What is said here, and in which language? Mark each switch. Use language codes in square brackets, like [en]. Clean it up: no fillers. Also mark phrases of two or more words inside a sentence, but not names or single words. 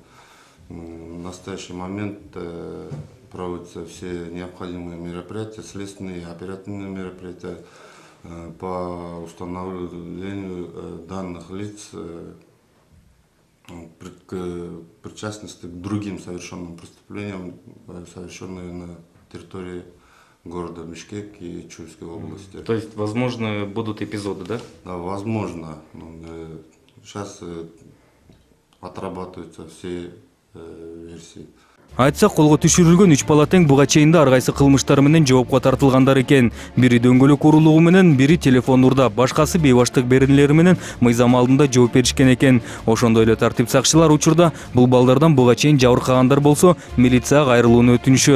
[ru] В настоящий момент проводятся все необходимые мероприятия, следственные и оперативные мероприятия по установлению данных лиц к причастности к другим совершенным преступлениям, совершенным на территории города Бишкек и Чуйской области. То есть, возможно, будут эпизоды, да? Да, возможно. Сейчас отрабатываются все версии. [ky] Айтсак, колго түшүрүлгөн 3 бала тең буга чейин ар кайсы кылмыштар менен жоопко тартылгандар экен. Бири дөңгөлөк урулугу менен, бири телефон урдап, башкасы бейбаштык беренелери менен мыйзам алдында жооп беришкен экен. Ошондой эле тартип сакчылар учурда бул балдардан буга чейин жабыркагандар болсо, милицияга кайрылууну өтүнүшөт.